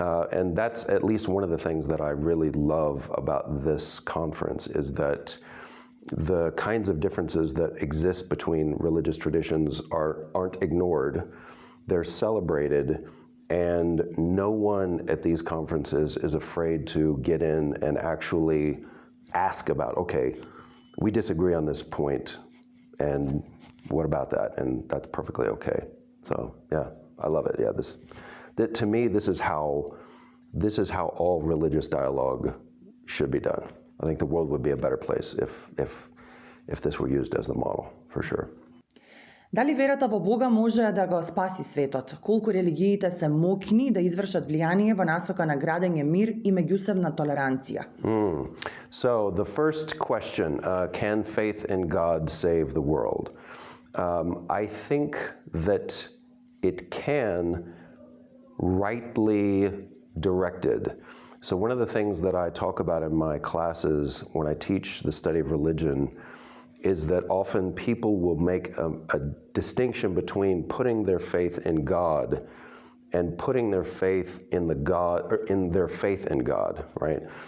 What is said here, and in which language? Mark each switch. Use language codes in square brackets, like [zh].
[en] and that's at least one of the things that I really love about this conference is that the kinds of differences that exist between religious traditions aren't ignored; they're celebrated, and no one at these conferences is afraid to get in and actually ask about, okay, we disagree on this point, and what about that? And that's perfectly okay. So yeah, I love it. Yeah, to me, this is how all religious dialogue should be done. I think the world would be a better place if this were used as the model, for sure. [mk] Дали верата во Бога може да го спаси светот? Колку религиите се моќни да извршат влијание во насока на градење мир и меѓусебна толеранција? [en] So the first question, can faith in God save the world? I think that it can, rightly directed. So one of the things that I talk about in my classes when I teach the study of religion is that often people will make a distinction between putting their faith in God and putting their faith in their faith in God, right?